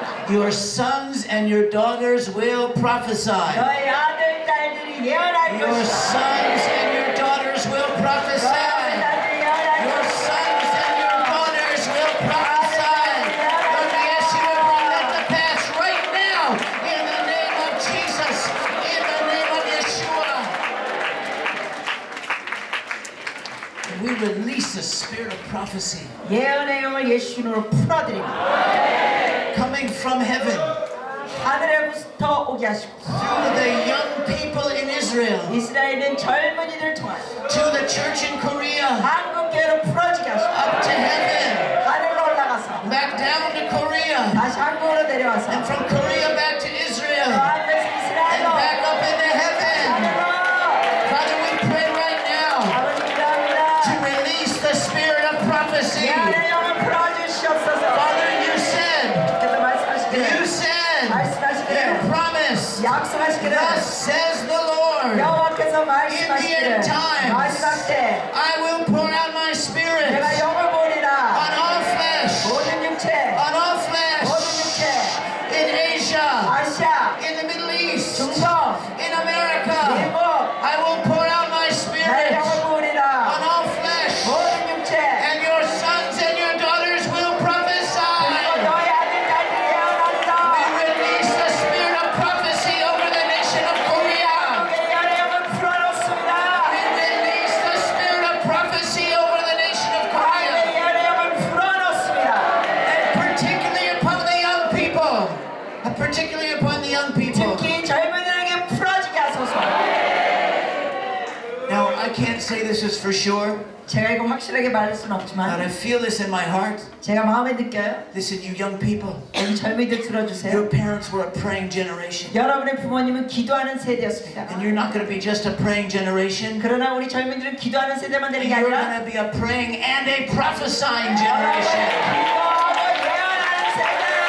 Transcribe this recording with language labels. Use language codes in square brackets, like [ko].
[en] your sons and your daughters will prophesy. [ko] 너의 아들 딸들이 예언할 [en] Your [ko] 것이다. [en] sons and your daughters will prophesy. [ko] 너의 아들이 예언할 [en] Your [ko] 것이다. [en] sons and your daughters will prophesy. Lord, we ask you to bring that to pass right now in the name of Jesus, in the name of Yeshua. And we release the spirit of prophecy [ko] 예언의 영을 예수 이름으로 풀어드립니다. [en] coming from heaven [ko] 하늘에부터 오게 하시고 [en] through the young people in Israel [ko] 이스라엘은 젊은이들 통하여 [en] to the church in Korea [ko] 한국교회로 풀어지게 하시고 [en] up to heaven, [ko] 하늘로 올라가서 [en] back down to Korea, [ko] 다시 한국으로 내려와서 [en] and from Korea back to Israel, [ko] 하늘에서 [en] and [ko] 이스라엘로 [en] back up into heaven. [ko] 하늘로 [en] Father, we pray right now [ko] 아버지 [en] to [ko] 기도합니다. [en] release the spirit of prophecy. [ko] 예언의 영을 풀어주시옵소서. [en] Father, you said, [ko] 주께서 말씀하시기를 [en] you promise, [ko] 약속하시기를 [en] thus says the Lord, [ko] 여호와께서 [en] in the [ko] 말씀하시기를 [en] end times, [ko] 마지막 때 [en] I will pour out my spirit [ko] 내가 영을 보리라. [en] on all flesh, [ko] 모든 육체 [en] on all [ko] 모든 [en] flesh, [ko] 육체 [en] in Asia, [ko] 아시아 [en] in the Middle East, [ko] 중동 [en] in America. [ko] 미국 [en] I will pour out my [ko] 나의 [en] spirit [ko] 영을 [en] on [ko] 보리라. [en] all flesh, [ko] 모든 육체 [en] and your sons and your daughters will [ko] 그리고 [en] prophesy. [ko] 너의 아들 딸들이 [en] We [ko] 예언하리라. [en] release the spirit of prophecy over the nation of Korea. [ko] 예언의 영을 풀어놓습니다. [en] We release the spirit of prophecy over the nation of Korea, [ko] 예언의 영을 풀어놓습니다. [en] and particularly upon the young people. Particularly upon the young people. [ko] 특히 젊은이들에게 풀어지게 하소서. [en] Now, I can't say this is for sure, [ko] 제가 이거 확실하게 말할 수는 [en] but [ko] 없지만 [en] I feel this in my heart. [ko] 제가 마음에 느껴요. [en] Listen, you young people, [ko] 여기 젊은이들 들어주세요. [en] your parents were a praying generation. [ko] 여러분의 부모님은 기도하는 세대였습니다. [en] And you're not going to be just a praying generation. [ko] 그러나 우리 젊은이들은 기도하는 세대만 되는 게 [en] You're [ko] 아니라 [en] going to be a praying and a prophesying [ko] 여러분은 [en] generation. [ko] 기도하고 예언하는 세대.